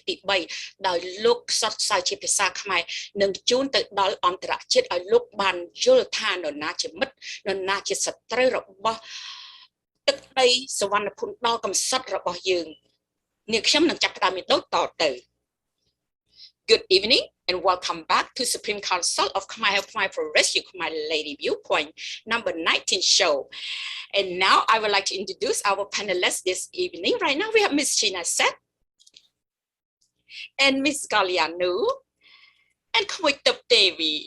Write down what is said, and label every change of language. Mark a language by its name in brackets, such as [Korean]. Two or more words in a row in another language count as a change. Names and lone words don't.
[Khmer] ទី3ដោយលោកផ្សព្វផ្សាយជាភាសាខ្មែរនិងជូនទៅដល់អន្តរជាតិឲ្យលោកបានយល់ថានរណាជាមិត្តនរណាជាសត្រូវរបស់ទឹកដីសវណ្ណភូមិដល់កំសត់របស់យើងនាងខ្ញុំនឹងចាប់ផ្ដើមដូចតទៅ [English] Good evening and welcome back to Supreme Council of Khmer Progress Khmer Lady Viewpoint number 19 show. And now I would like to introduce our panelists this evening. Right now we have Miss China Set and Miss Galianu and Khmoitop Devi.